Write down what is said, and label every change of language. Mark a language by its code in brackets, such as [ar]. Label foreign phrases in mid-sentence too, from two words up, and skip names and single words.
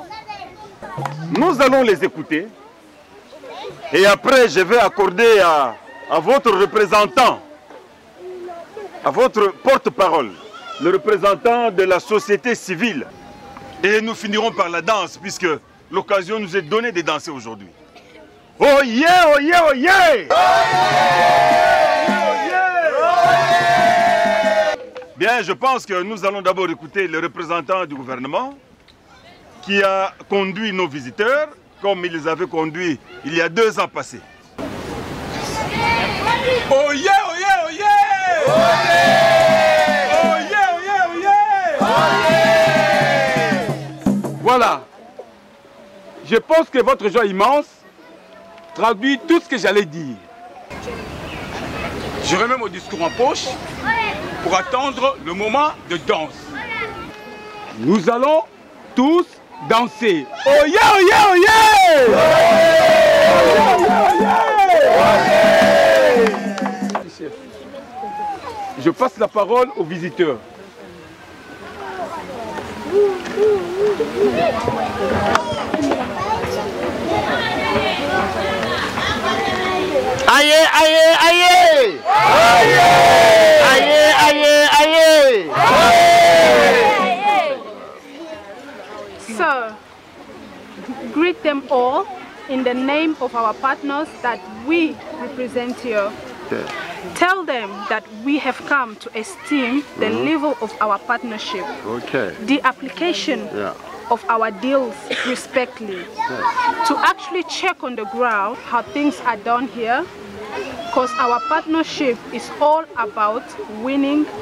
[fr] Nous allons les écouter. Et après, je vais accorder à votre représentant, à votre porte-parole, le représentant de la société civile. Et nous finirons par la danse, puisque l'occasion nous est donnée de danser aujourd'hui. [en] Oh yeah, oh yeah, oh yeah! [fr] Bien, je pense que nous allons d'abord écouter le représentant du gouvernement qui a conduit nos visiteurs, comme il les avait conduits il y a 2 ans passés. [en] Oh yeah, oh yeah, oh yeah! Oh yeah, oh yeah, oh yeah, oh yeah! Oh yeah! [fr] Voilà. Je pense que votre joie immense traduit tout ce que j'allais dire. Je remets mon discours en poche pour attendre le moment de danse. Nous allons tous danser. [en] Oh yeah, oh yeah, oh yeah! Oh yeah, oh yeah, oh yeah! [fr] Je passe la parole aux visiteurs. Aïe, aïe, aïe! Aïe, aïe, aïe, aïe! [en] Sir, greet them all in the name of our partners that we represent here. Tell them that we have come to esteem the level of our partnership, the application of our deals respectfully, to actually check on the ground how things are done here, because our partnership is all about winning.